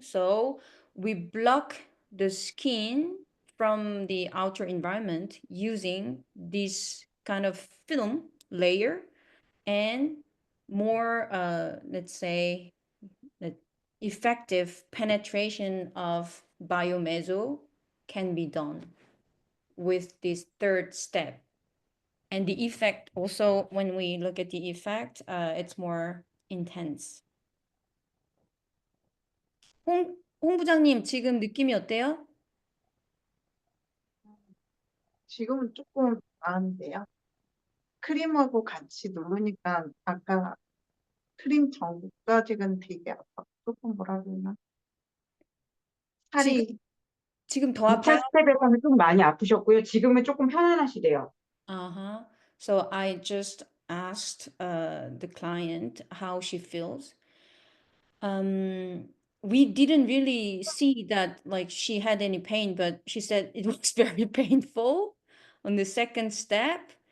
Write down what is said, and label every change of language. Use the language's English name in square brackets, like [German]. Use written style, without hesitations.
[English] So we block the skin from the outer environment using this kind of film layer, and more, let's say, effective penetration of biomeso can be done with this third step. And the effect also, when we look at the effect, it's more intense. [Korean] 홍 부장님, 지금 느낌이 어때요? 지금은 조금 나은데요. 크림하고 같이 누르니까 아까 크림 전까지는 되게 아파. 조금 뭐라 그러나? 살이 지금 더 2차 아파요? 스텝에서는 좀 많이 아프셨고요. 지금은 조금 편안하시대요. Uh-huh. [English] So I just asked the client how she feels. We didn't really see that like she had any pain, but she said it was very painful on the second step.